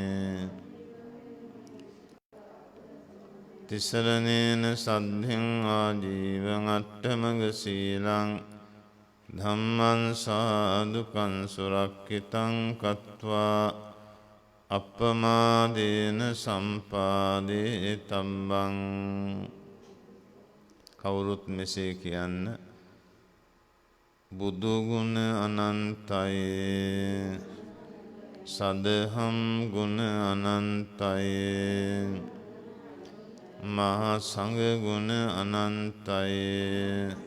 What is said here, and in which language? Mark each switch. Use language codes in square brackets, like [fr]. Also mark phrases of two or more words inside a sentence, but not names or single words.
[pi] Tisaranena saddhiṃ ājīvaṃ atthamaga sīlaṃ Dhammaṃ sādukaṃ surakkitaṃ kattvā appamādena sampādetabbang. [si] කවුරුත් මෙසේ කියන්න. බුදු ගුණ අනන්තයි, සදහම් ගුණ අනන්තයි, මහා සංඝ ගුණ අනන්තයි.